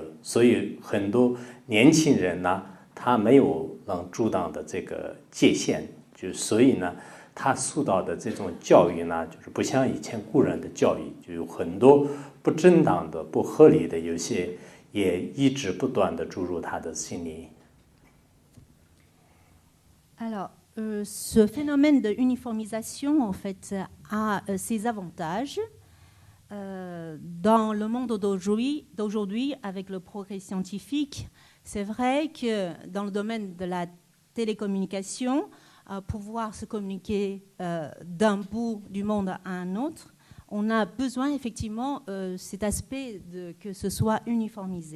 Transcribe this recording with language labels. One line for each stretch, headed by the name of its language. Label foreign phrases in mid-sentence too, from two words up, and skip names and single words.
Chinese: 所以很多年轻人呢，他没有能阻挡的这个界限，就所以呢，他受到的这种教育呢，就是不像以前古人的教育，就有很多不正当的、不合理的，有些也一直不断的注入他的心里。
French: Alors, ce phénomène de uniformisation, en fait, a ses avantages. Dans le monde d'aujourd'hui, avec le progrès scientifique, c'est vrai que dans le domaine de la télécommunication, pouvoir se communiquer d'un bout du monde à un autre, on a besoin effectivement cet aspect que ce soit uniformisé.